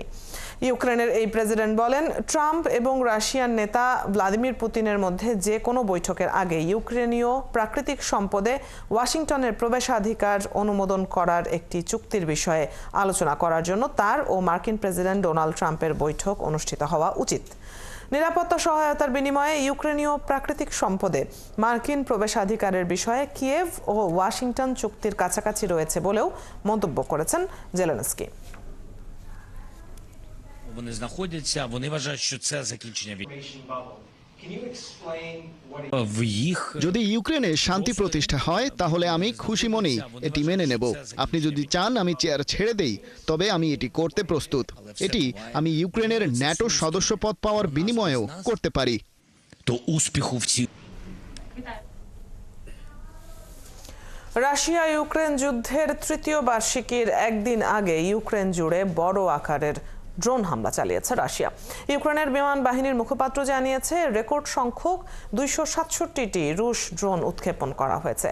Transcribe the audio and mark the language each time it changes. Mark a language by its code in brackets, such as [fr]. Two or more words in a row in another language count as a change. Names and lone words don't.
[bn] ইউক্রেনের এই প্রেসিডেন্ট বলেন, ট্রাম্প এবং রাশিয়ান নেতা ভ্লাদিমির পুতিনের মধ্যে যে কোনো বৈঠকের আগে ইউক্রেনীয় প্রাকৃতিক সম্পদে ওয়াশিংটনের প্রবেশাধিকার অনুমোদন করার একটি চুক্তির বিষয়ে আলোচনা করার জন্য তার ও মার্কিন প্রেসিডেন্ট ডোনাল্ড ট্রাম্পের বৈঠক অনুষ্ঠিত হওয়া উচিত। নিরাপত্তা সহায়তার বিনিময়ে ইউক্রেনীয় প্রাকৃতিক সম্পদে মার্কিন প্রবেশাধিকারের বিষয়ে কিয়েভ ও ওয়াশিংটন চুক্তির কাছাকাছি রয়েছে বলেও মন্তব্য করেছেন জেলেনস্কি। [uk] Вони знаходяться, вони вважають, що це закінчення війни. [bn] যদি ইউক্রেনে শান্তি প্রতিষ্ঠা হয় তাহলে আমি খুশি মনেই এটি মেনে নেব। আপনি যদি চান আমি চেয়ার ছেড়ে দেই, তবে আমি এটি করতে প্রস্তুত। এটি আমি ইউক্রেনের ন্যাটো সদস্যপদ পাওয়ার বিনিময়েও করতে পারি। তো উস্পিখু в цій রাশিয়া ইউক্রেন যুদ্ধের তৃতীয় বার্ষিকীর একদিন আগে ইউক্রেন জুড়ে বড় আকারের ড্রোন হামলা চালিয়েছে রাশিয়া। ইউক্রেনের বিমান বাহিনীর মুখপাত্র জানিয়েছে, রেকর্ড সংখ্যক 267টি রুশ ড্রোন উৎক্ষেপণ করা হয়েছে।